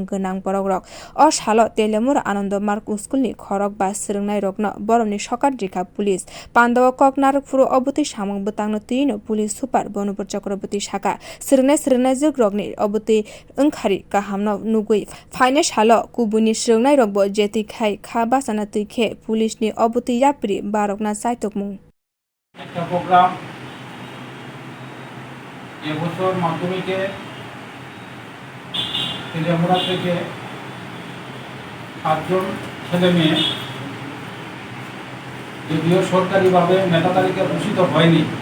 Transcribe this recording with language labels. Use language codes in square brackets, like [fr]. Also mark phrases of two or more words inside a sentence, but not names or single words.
[trp] gwnang borok rok o salo Teliamura Anando Mark School ni khorok ba swrwngnai rokno Boromni sokat rikha police Pandao kok narakpuro obotwi samung bwtangno twino police super bonupur chakraborty saka swrwngnai juk rokni obotwi wngkhari kahamno nugui phainai salo kubuni swrwngnai rokbo jeti khai kha bachana twijkhe police ni obotwi yapri barokna chaitokmung [bn] একটা প্রোগ্রাম এবছর মাধ্যমিকে তেলিয়ামুড়া থেকে 7 জন ছেলে মেয়ে যদিও সরকারিভাবে মেধা তালিকা ঘোষিত হয়নি,